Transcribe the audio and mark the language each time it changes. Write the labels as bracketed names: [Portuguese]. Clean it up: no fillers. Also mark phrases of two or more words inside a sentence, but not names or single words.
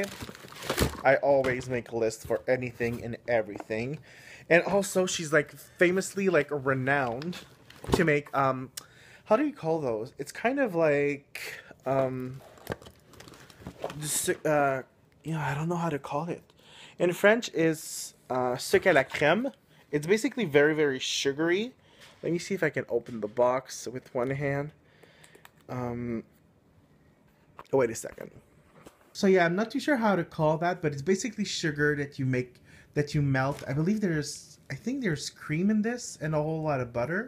[English] I always make a list for anything and everything. And also, she's like famously like renowned to make how do you call those? It's kind of like I don't know how to call it. In French is [French] sucre à la crème. [English] It's basically very, very sugary. Let me see if I can open the box with one hand. Oh, wait a second. So yeah, I'm not too sure how to call that, but it's basically sugar that you melt. I think there's cream in this and a whole lot of butter.